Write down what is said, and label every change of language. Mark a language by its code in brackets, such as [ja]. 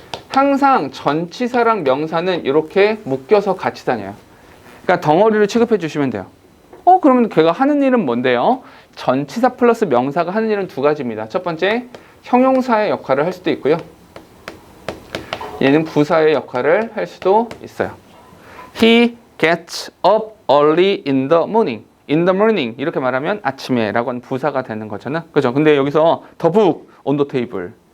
[ko] 항상 전치사랑 명사는 이렇게 묶여서 같이 다녀요. 그러니까 덩어리를 취급해 주시면 돼요. 그러면 걔가 하는 일은 뭔데요? 전치사 플러스 명사가 하는 일은 두 가지입니다. 첫 번째, 형용사의 역할을 할 수도 있고요. 얘는 부사의 역할을 할 수도 있어요. [en] He gets up early in the morning. In the morning [ko] 이렇게 말하면 아침에 라고 하는 부사가 되는 거잖아. 그죠? 근데 여기서 [en] the book on the table.